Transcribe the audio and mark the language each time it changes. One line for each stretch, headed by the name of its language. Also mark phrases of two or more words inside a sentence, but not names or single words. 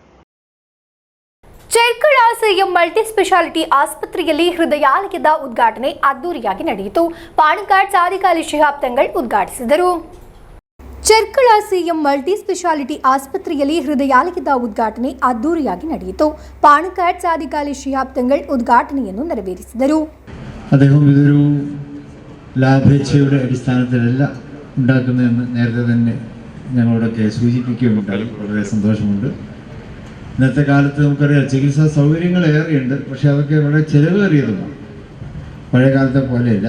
Kannada: ಚೆರ್ಕಳ CM ಮಲ್ಟಿ ಸ್ಪೆಷಾಲಿಟಿ ಆಸ್ಪತ್ರೆಯಲ್ಲಿ ಹೃದಯಾಲಯದ ಉದ್ಘಾಟನೆ ಅದ್ದೂರಿಯಾಗಿ ನಡೆಯಿತು. ಪಾಣಕಾಡ್ ಸಾದಿಕಾಲಿ ಶಿಹಾಬ್ ತಂಗಳ್ ಉದ್ಘಾಟಿಸಿದರು. ಚೆರ್ಕಳ CM ಮಲ್ಟಿ ಸ್ಪೆಷಾಲಿಟಿ ಆಸ್ಪತ್ರೆಯಲ್ಲಿ ಹೃದಯಾಲಯದ ಉದ್ಘಾಟನೆ ಅದ್ದೂರಿಯಾಗಿ ನಡೆಯಿತು. ಪಾಣಕಾಡ್ ಸಾದಿಕಾಲಿ ಶಿಹಾಬ್ ತಂಗಳ್ ಉದ್ಘಾಟನೆಯನ್ನು ನೆರವೇರಿಸಿದರು.
Malayalam: അദ്ദേഹം ഇതൊരു ലാഭേച്ഛയുടെ അടിസ്ഥാനത്തിലല്ല ഉണ്ടാക്കുന്നതെന്ന് നേരത്തെ തന്നെ ഞങ്ങളോടൊക്കെ സൂചിപ്പിക്കുകയുണ്ടായി. വളരെ സന്തോഷമുണ്ട്. ഇന്നത്തെ കാലത്ത് നമുക്കറിയാം ചികിത്സാ സൗകര്യങ്ങൾ ഏറെയുണ്ട്, പക്ഷെ അതൊക്കെ വളരെ ചിലവേറിയതുമാണ്. പഴയ കാലത്തെ പോലെയല്ല.